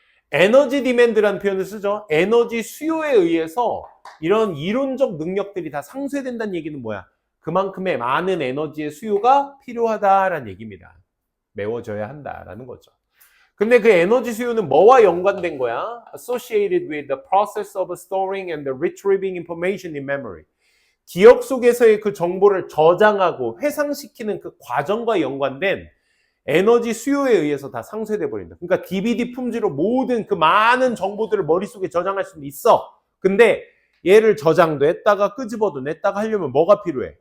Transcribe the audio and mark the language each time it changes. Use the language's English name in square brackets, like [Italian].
[Korean] 에너지 디맨드라는 표현을 쓰죠. 에너지 수요에 의해서 이런 이론적 능력들이 다 상쇄된다는 얘기는 뭐야? 그만큼의 많은 에너지의 수요가 필요하다라는 얘기입니다. 메워져야 한다라는 거죠. 근데 그 에너지 수요는 뭐와 연관된 거야? [English] Associated with the process of storing and retrieving information in memory. [Korean] 기억 속에서의 그 정보를 저장하고 회상시키는 그 과정과 연관된 에너지 수요에 의해서 다 상쇄돼 버린다. 그러니까 DVD 품질로 모든 그 많은 정보들을 머릿속에 저장할 수는 있어. 근데 얘를 저장도 했다가 끄집어도 냈다가 하려면 뭐가 필요해?